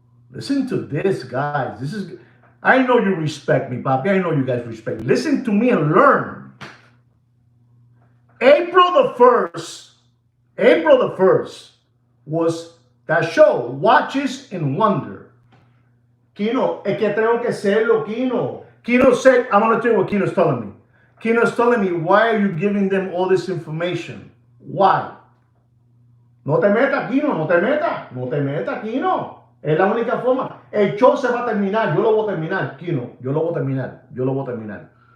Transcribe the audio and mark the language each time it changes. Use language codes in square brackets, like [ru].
[en] Listen to this, guys. I know you respect me, Papi. I know you guys respect me. Listen to me and learn. April the 1st was that show, Watches in Wonder. [es] Kino, es que tengo que hacerlo, Kino. [en] Kino said, I'm going to tell you what Kino's telling me. Kino's telling me, why are you giving them all this information? Why? [es] No te metas, Kino, no te metas, Kino. Es la única forma. El show se va a terminar, yo lo voy a terminar, Kino. Yo lo voy a terminar.